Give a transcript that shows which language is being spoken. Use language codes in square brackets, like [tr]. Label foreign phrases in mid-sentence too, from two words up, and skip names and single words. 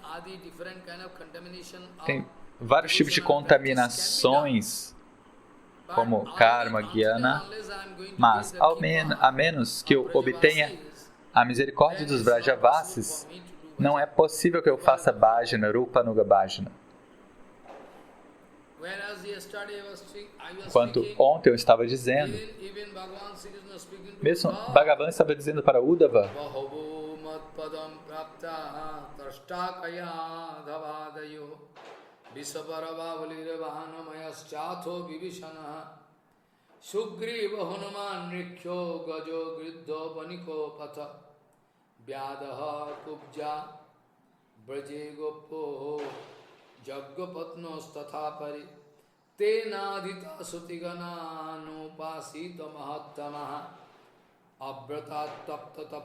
[pt] Tem vários tipos de contaminações, como karma, jnana, mas a menos que eu obtenha a misericórdia dos Vrajavasis, não é possível que eu faça bhajana, [sa] Rupanuga Bhajana. [pt] Enquanto ontem eu estava dizendo, mesmo Bhagavan estava dizendo para Uddhava, [sa] Sugriva Hanuman Rikhyo Gajo Gridho Paniko Patha Vyadaha Kubja Braje Gopo Jaggapatnos Tathapari Tenadita Sutigana Nupasita Mahattamaha Abratat Tapta